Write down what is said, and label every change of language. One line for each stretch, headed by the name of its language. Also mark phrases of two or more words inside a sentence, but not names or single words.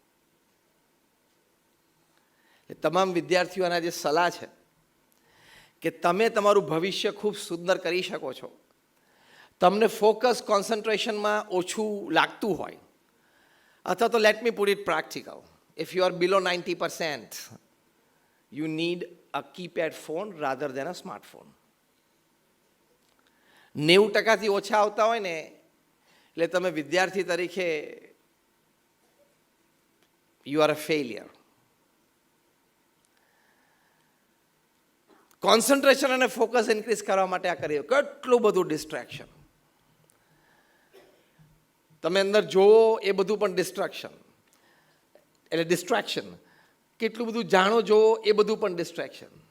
Gujarati: તમામ વિદ્યાર્થીઓના જે સલાહ છે કે તમે તમારું ભવિષ્ય ખૂબ સુંદર કરી શકો છો. તમને ફોકસ કોન્સન્ટ્રેશનમાં ઓછું લાગતું હોય, અથવા તો
English: let me put it practical, if you are below 90%, you need a keypad phone rather than a smartphone.
Gujarati: 90% ઓછા આવતા હોય ને એટલે તમે વિદ્યાર્થી તરીકે
English: you are a failure.
Gujarati: કોન્સન્ટ્રેશન અને
English: focus increase
Gujarati: કરવા માટે આ કરીએ. કેટલું બધું ડિસ્ટ્રેક્શન તમે અંદર જોવો, એ બધું પણ ડિસ્ટ્રેક્શન, એટલે ડિસ્ટ્રેક્શન. કેટલું બધું જાણો જોવો, એ બધું પણ ડિસ્ટ્રેક્શન.